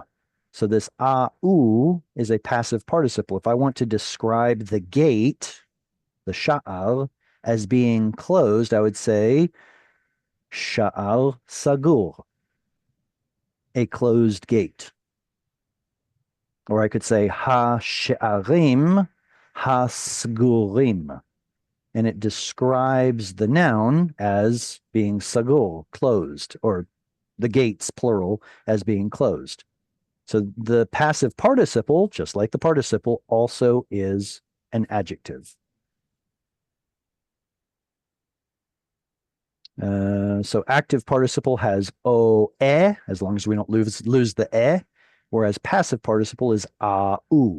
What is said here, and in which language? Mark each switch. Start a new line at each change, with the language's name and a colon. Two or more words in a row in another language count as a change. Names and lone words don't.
English: So this au is a passive participle. If I want to describe the gate, the sha'ar, as being closed, I would say
Hebrew: שער סגור,
English: a closed gate. Or I could say
Hebrew: השערים הסגורים.
English: And it describes the noun as being sagur, closed, or the gates, plural, as being closed. So the passive participle, just like the participle, also is an adjective. So active participle has o e, as long as we don't lose the e, whereas passive participle is a u.